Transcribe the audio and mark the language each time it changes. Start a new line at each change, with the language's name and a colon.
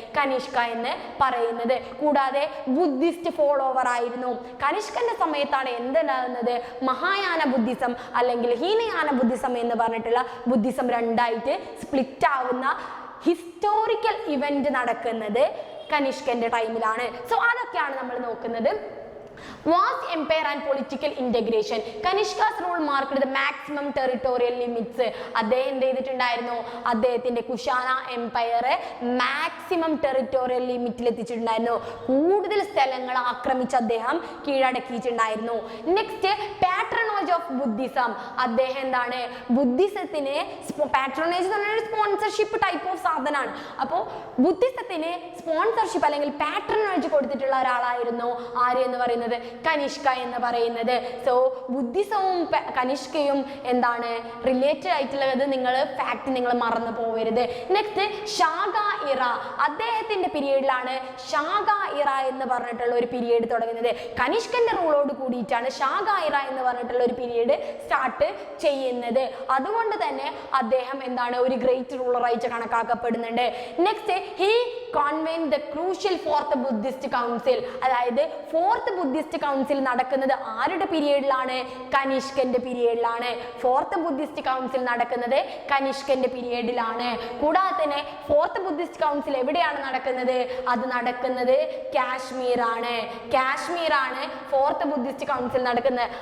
Malayalam: കനിഷ്ക എന്ന് പറയുന്നത്. കൂടാതെ ബുദ്ധിസ്റ്റ് ഫോളോവർ ആയിരുന്നു. കനിഷ്കന്റെ സമയത്താണ് എന്തുണ്ടാകുന്നത്? മഹായാന ബുദ്ധിസം അല്ലെങ്കിൽ ഹീനയാന ബുദ്ധിസം എന്ന് പറഞ്ഞിട്ടുള്ള ബുദ്ധിസം രണ്ടായിട്ട് സ്പ്ലിറ്റ് ആവുന്ന ഹിസ്റ്റോറിക്കൽ ഇവന്റ് നടക്കുന്നത് കനിഷ്കന്റെ ടൈമിലാണ്. സോ അതൊക്കെയാണ് നമ്മൾ നോക്കുന്നത്.
English: Was empire and political integration. Kanishka's rule marked the maximum territorial limits.
Malayalam: അദ്ദേഹം എന്ത് ചെയ്തിട്ടുണ്ടായിരുന്നു? അദ്ദേഹത്തിന്റെ കുഷാന എംപയർ മാക്സിമം ടെറിട്ടോറിയൽ ലിമിറ്റിൽ എത്തിച്ചിട്ടുണ്ടായിരുന്നു. കൂടുതൽ സ്ഥലങ്ങൾ ആക്രമിച്ച് അദ്ദേഹം കീഴടക്കിയിട്ടുണ്ടായിരുന്നു.
English: Next patronage of Buddhism.
Malayalam: അദ്ദേഹം എന്താണ്? ബുദ്ധിസത്തിന് പാട്രണേജ് എന്ന് പറഞ്ഞാൽ സ്പോൺസർഷിപ്പ് ടൈപ്പ് ഓഫ് സാധനമാണ്. അപ്പോൾ ബുദ്ധിസത്തിന് സ്പോൺസർഷിപ്പ് അല്ലെങ്കിൽ പാട്രണേജ് കൊടുത്തിട്ടുള്ള ഒരാളായിരുന്നു ആര് എന്ന് പറയുന്നത്? കനിഷ്ക എന്ന് പറയുന്നത്. സോ ബുദ്ധിസവും കനിഷ്കയും എന്താണ് റിലേറ്റഡ് ആയിട്ടുള്ളത്? ഫാക്ട് നിങ്ങൾ മറന്നു പോകരുത്. നെക്സ്റ്റ് ഷാഗ ഇറ. അദ്ദേഹത്തിന്റെ പീരീഡിലാണ് ഷാഗ ഇറ എന്ന് പറഞ്ഞിട്ടുള്ള ഒരു പീരീഡ് തുടങ്ങുന്നത്. കനിഷ്കന്റെ റൂളോട് കൂടിയിട്ടാണ് ഷാഗ ഇറ എന്ന് പറഞ്ഞിട്ടുള്ള ഒരു പീരീഡ് സ്റ്റാർട്ട് ചെയ്യുന്നത്. അതുകൊണ്ട് തന്നെ അദ്ദേഹം എന്താണ്? ഒരു great റൂളറായിട്ട് കണക്കാക്കപ്പെടുന്നുണ്ട്.
English: Next he convened the crucial fourth Buddhist council.
Malayalam: അതായത് ഫോർത്ത് ബുദ്ധിസ്റ്റ് കൗൺസിൽ നടക്കുന്നത് ആരുടെ പീരീഡിലാണ്? കനിഷ്കന്റെ പീരീഡിലാണ്. ഫോർത്ത് ബുദ്ധിസ്റ്റ് കൗൺസിൽ നടക്കുന്നത് കനിഷ്കന്റെ പീരീഡിലാണ്. കൂടാതെ തന്നെ ഫോർത്ത് ബുദ്ധിസ്റ്റ് കൗൺസിൽ എവിടെയാണ് നടക്കുന്നത്? അത് നടക്കുന്നത് കാശ്മീർ ആണ്. കാശ്മീർ ആണ് ഫോർത്ത് ബുദ്ധിസ്റ്റ് കൗൺസിൽ നടക്കുന്നത്.